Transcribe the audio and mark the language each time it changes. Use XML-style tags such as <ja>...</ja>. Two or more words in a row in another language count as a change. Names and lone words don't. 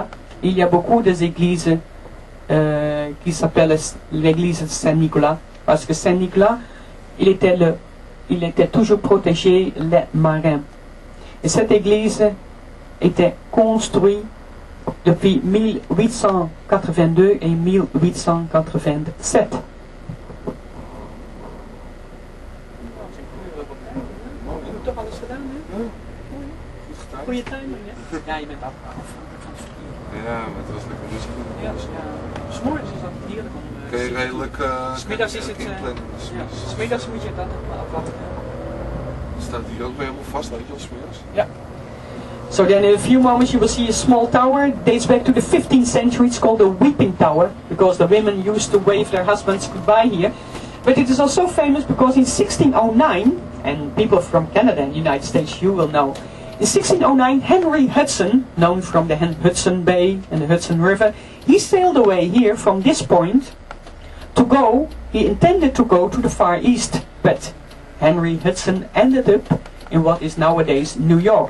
<fr>Il y a beaucoup d'églises qui s'appellent l'église de Saint-Nicolas, parce que Saint-Nicolas, il était toujours protégé les marins. Et cette église était construite depuis 1882 et 1887.</fr> <nl>Goeie timing, hè? Ja, je bent afgehaald. Ja, maar het was lekker rustig. Ja, s'morgens is dat heerlijk om... Kun je redelijk... Smiddags is het... Smiddags moet je dat afwachten. Staat hier ook weer helemaal vast, weet je wel, smiddags? Ja.</nl> <en>So then in a few moments you will see a small tower. It dates back to the 15th century. It's called the Weeping Tower because the women used to wave their husbands goodbye here. But it is also famous because in 1609, and people from Canada and the United States, you will know, in 1609 Henry Hudson, known from the Hudson Bay and the Hudson River, he sailed away here from this point to go, he intended to go to the Far East, but Henry Hudson ended up in what is nowadays New York.</en>